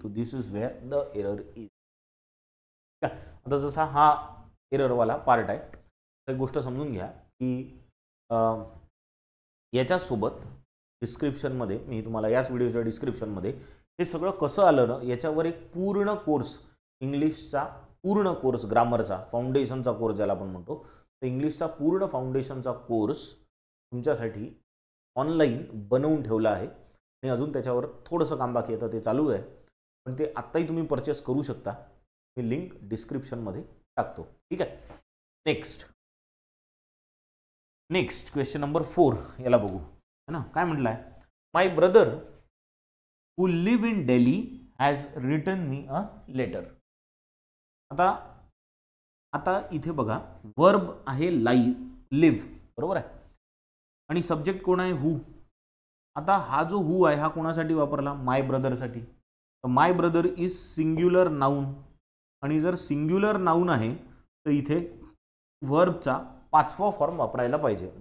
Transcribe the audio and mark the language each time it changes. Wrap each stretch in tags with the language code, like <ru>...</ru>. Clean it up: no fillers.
<mr>तो</mr> <en>This is where the error is.</en> <mr>आता जसा हा एररवाला पार्ट आहे एक गोष्ट समजून घ्या की याच्यासोबत डिस्क्रिप्शनमध्ये मी तुम्हाला याच व्हिडिओच्या डिस्क्रिप्शनमध्ये हे सगळं कसं आलं ना याच्यावर एक पूर्ण कोर्स, इंग्लिशचा पूर्ण कोर्स, ग्रामरचा फाउंडेशनचा कोर्स ज्याला आपण म्हणतो, तर इंग्लिशचा पूर्ण फाउंडेशनचा कोर्स तुमच्यासाठी ऑनलाईन बनवून ठेवला आहे आणि अजून त्याच्यावर थोडंसं काम बाकी आहे तर ते चालू आहे. पण ते आत्ताही तुम्ही परचेस करू शकता. मी लिंक डिस्क्रिप्शनमध्ये टाकतो. ठीक आहे. नेक्स्ट क्वेश्चन नंबर 4 याला बघू है ना. काय म्हटलं आहे?</mr> <en>My brother who live in Delhi has written me a letter.</en> <mr>आता इथे बघा वर्ब आहे लिव्ह, बरोबर आहे, आणि सब्जेक्ट कोण आहे? हू. आता हा जो हू आहे हा कोणासाठी वापरला? माय ब्रदरसाठी. तर</mr> <en>my brother is singular noun</en> <mr>आणि जर सिंग्युलर नाऊन आहे तर इथे वर्बचा 5वा फॉर्म वापरायला पाहिजे.</mr>